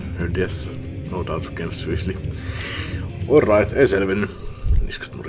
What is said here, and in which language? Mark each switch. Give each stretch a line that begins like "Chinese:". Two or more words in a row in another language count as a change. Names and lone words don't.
English: Her death, no doubt, came swiftly. Alright,
Finnish: ei selvinnyt. Niskat muri.